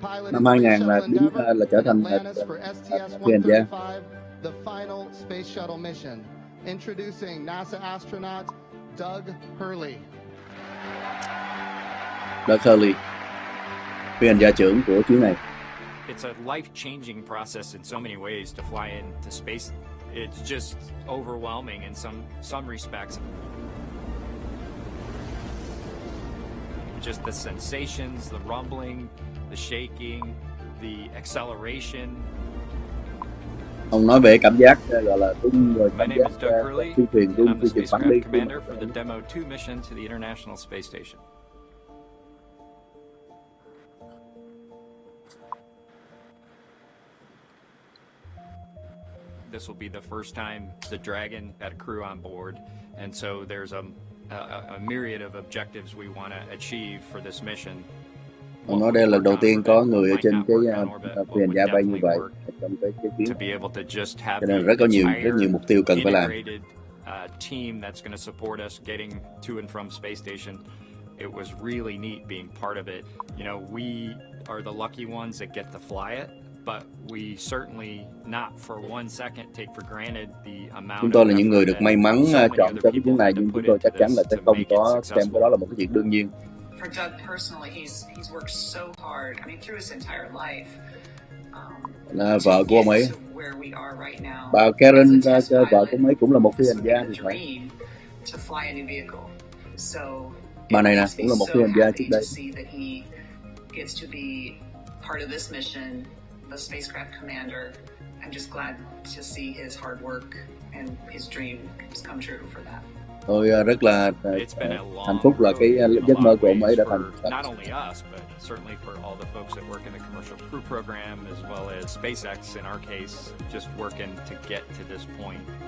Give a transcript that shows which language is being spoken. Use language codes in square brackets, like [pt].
[vi] Năm 2000 là trở thành phi hành gia. [en] The final space shuttle mission. Introducing NASA astronaut Doug Hurley. [vi] Doug Hurley, phi hành gia trưởng của chuyến này. [en] It's a life-changing process in so many ways to fly into space. It's just overwhelming in some respects. Just the sensations, the rumbling, the shaking, the acceleration. [vi] Ông nói về cảm giác gọi là rung rồi cảm giác phi thuyền rung, phi thuyền bắn đi. [en] Commander for the Demo 2 mission to the International Space Station. This will be the first time the Dragon had a crew on board, and so there's a myriad of objectives we want to achieve for this mission. [vi] Ông nói đây là lần đầu tiên có người ở trên cái phi hành gia bay như vậy trong cái chuyến. Cho nên rất có nhiều mục tiêu cần phải làm. [en] Team that's going to support us getting to and from space station. It was really neat being part of it. You know, we are the lucky ones that get to fly it, but we certainly not for one second take for granted the amount. [vi] Chúng tôi là những người được may mắn chọn cho cái chuyến này, nhưng chúng tôi chắc chắn là sẽ không có xem cái đó là một cái chuyện đương nhiên. [en] For Doug personally, he's worked so hard. I mean, through his entire life. [vi] Là vợ của ông ấy, bà Karen, vợ của ông ấy cũng là một phi hành gia thì phải. Bà này nè cũng là một phi hành gia trước đây. Tôi rất là hạnh phúc là cái giấc mơ của ông ấy đã thành thật. [en] Certainly for all the folks that work in the commercial crew program, as well as SpaceX in our case, just working to get to this point.